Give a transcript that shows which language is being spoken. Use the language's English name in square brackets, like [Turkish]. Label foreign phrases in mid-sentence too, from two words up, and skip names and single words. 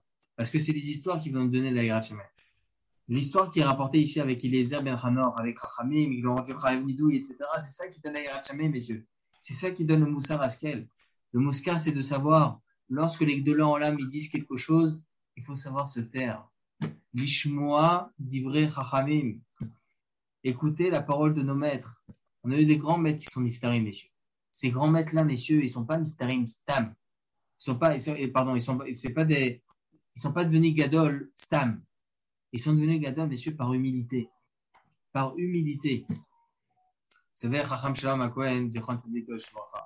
[French] Parce que c'est des histoires qui vont nous donner la [Hebrew] יראת שמים. [French] L'histoire qui est rapportée ici avec Eliezer Ben Hanor, avec Chachamim, ils l'ont rendu [Hebrew] חייב נידוי, [French] etc. C'est ça qui donne la [Hebrew] יראת שמים, [French] messieurs. C'est ça qui donne le [Hebrew] מוסר השכל. [French] Le Moussar, c'est de savoir, lorsque les [Hebrew] גדולי עולם [French] ils disent quelque chose, il faut savoir se taire. [Hebrew] לשמוע דברי חכמים. [French] Écoutez la parole de nos maîtres. On a eu des grands maîtres qui sont niftarim, messieurs. Ces grands maîtres-là, messieurs, ils ne sont pas [Hebrew] נפטרים סתם. [French] Ils sont pas devenus [Hebrew] גדול סתם. [French] Ils sont devenus gadol, messieurs, par humilité. Par humilité. Vous savez, [Hebrew] חכם שלום הכהן, זכרון צדיק לברכה.